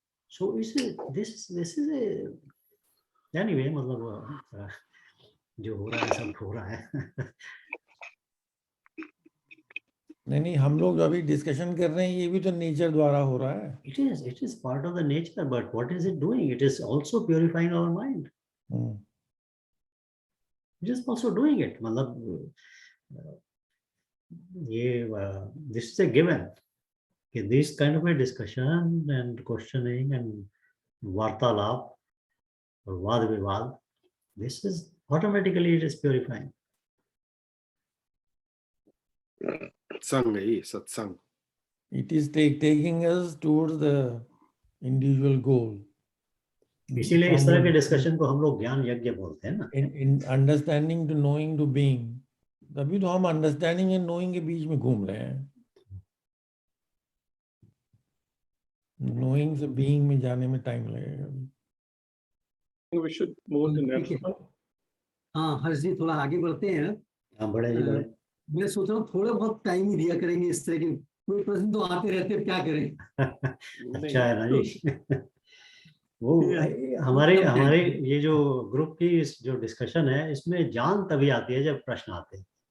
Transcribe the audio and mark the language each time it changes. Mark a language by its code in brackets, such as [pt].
[en] So this is a anyway, [hi] मतलब जो हो रहा है सब हो रहा है. नहीं, हम लोग अभी डिस्कशन कर रहे हैं, ये भी तो नेचर द्वारा हो रहा है. [en] It is part of the nature, but what is it doing? It is also purifying our mind. It is also doing it. [hi] मतलब ये [en] this is a given. This kind of a discussion and questioning and [hi] वार्तालाप और वाद विवाद, [en] this is automatically it is purifying. [hi] सत्संग है ये, सत्संग. [en] It is taking us towards the individual goal. [hi] इसीलिए इस तरह के डिस्कशन को हम लोग ज्ञान यज्ञ बोलते हैं ना. [en] In understanding to knowing to being, [hi] तभी तो हम अंडरस्टैंडिंग एंड नोइंग के बीच में घूम रहे हैं. नोइंग से बीइंग में जाने में टाइम लगेगा. [en] We should move to next one. [hi] हाँ हर्ष जी, थोड़ा आगे बढ़ते हैं. हाँ बढ़े जी बढ़े. मैं सोच रहा हूँ थोड़ा बहुत टाइम ही दिया करेंगे, इस तरह के कोई प्रश्न तो आते रहते हैं, क्या करें. अच्छा है ना जी. वो हमारे ये जो ग्रुप की जो डिस्कशन है इसमें जान तभी आती है जब प्रश्न आते हैं.